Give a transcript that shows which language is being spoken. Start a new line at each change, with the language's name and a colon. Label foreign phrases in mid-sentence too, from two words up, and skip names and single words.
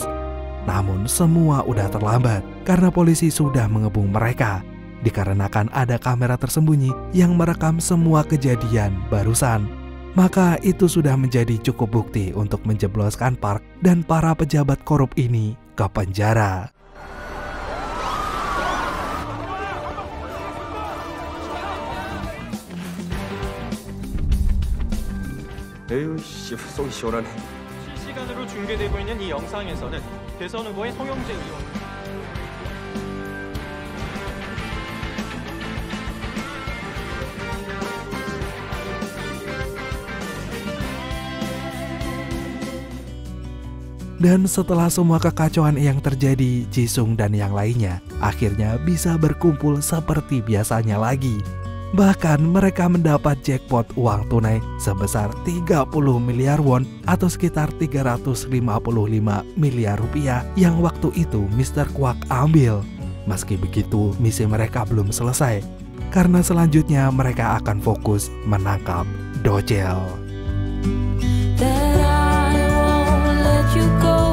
Indonesian: Namun semua udah terlambat karena polisi sudah mengebung mereka. Dikarenakan ada kamera tersembunyi yang merekam semua kejadian barusan. Maka itu sudah menjadi cukup bukti untuk menjebloskan Park dan para pejabat korup ini ke penjara.
Korean: 에휴, 씨, 속이 시원하네. 실시간으로 중계되고 있는 이 영상에서는 대선 후보의 송영재 의원
Indonesian: Dan setelah semua kekacauan yang terjadi, Jisung dan yang lainnya akhirnya bisa berkumpul seperti biasanya lagi. Bahkan mereka mendapat jackpot uang tunai sebesar 30 miliar won atau sekitar 355 miliar rupiah yang waktu itu Mr. Kwak ambil. Meski begitu, misi mereka belum selesai karena selanjutnya mereka akan fokus menangkap Do-jil.
English: That I won't let you go.